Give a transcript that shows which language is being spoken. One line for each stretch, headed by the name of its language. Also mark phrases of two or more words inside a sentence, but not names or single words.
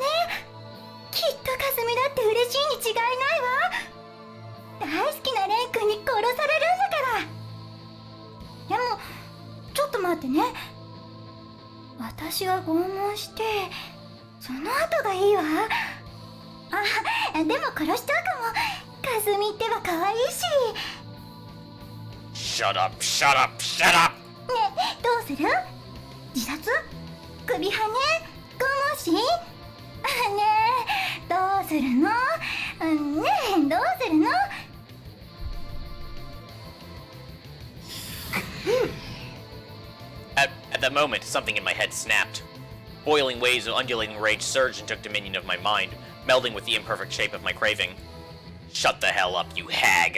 Japanese: きっとかすみだって嬉しいに違いないわ。大好きなレイ君に殺されるんだから。でもちょっと待ってね、私は拷問してその後がいいわ。あ、でも殺しちゃうかも。かすみってば可愛いし。
English: Shut up, shut up, shut up!
Japanese: ねえ、どうする？自殺？首跳ね？拷問し？ねえ、どうするの？ねえ、どうするの
English: At that moment, something in my head snapped. Boiling waves of undulating rage surged and took dominion of my mind, melding with the imperfect shape of my craving. Shut the hell up, you hag!